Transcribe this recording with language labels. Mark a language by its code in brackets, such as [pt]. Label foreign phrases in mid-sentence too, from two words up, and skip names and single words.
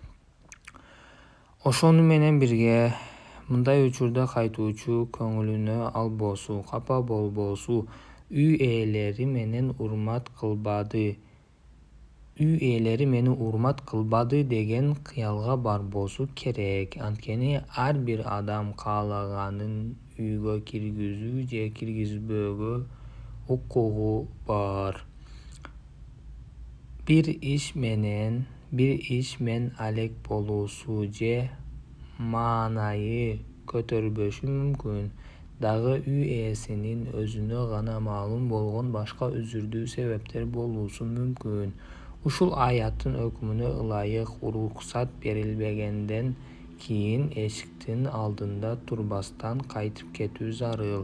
[ky] Ошону менен бирге мындай учурда кайтуучу көңүлүнө албосу, капа болбосу, үй ээлери мени урмат кылбады деген кыялга барбосу керек. Анткени ар бир адам каалаганын үйгө киргизүү же киргизбөөгө укугу бар. Bir iş men алек болуусу же маанайы көтөрбөшү мүмкүн. Дагы үй ээсинин өзүнө гана маалым болгон башка үзүрдүү себептер болуусу мүмкүн. Ушул аяттын өкүмүнө ылайык уруксат берилбегенден кийин эшиктин алдында турбастан кайтып кетүү зарыл.